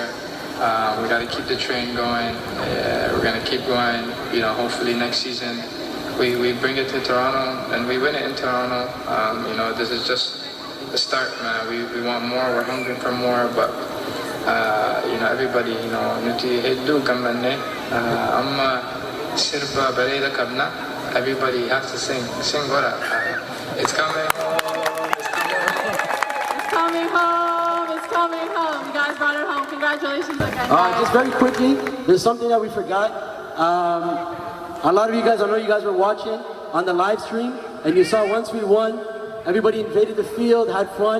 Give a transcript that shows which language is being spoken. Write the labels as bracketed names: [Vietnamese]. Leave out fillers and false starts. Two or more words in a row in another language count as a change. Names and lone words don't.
[English] We got to keep the train going. We're gonna keep going. Hopefully next season we bring it to Toronto and we win it in Toronto. This is just the start, man. We want more. We're hungry for more, but everybody, [Oromo] nuti heddu gambanne amma sirba bareda kabna. [English] Everybody has to sing gora. It's coming home. It's coming home. It's coming home. You guys brought it home. Congratulations again. Just very quickly, there's something that we forgot. A lot of you guys, I know you guys were watching on the live stream, and you saw once we won, everybody invaded the field, had fun.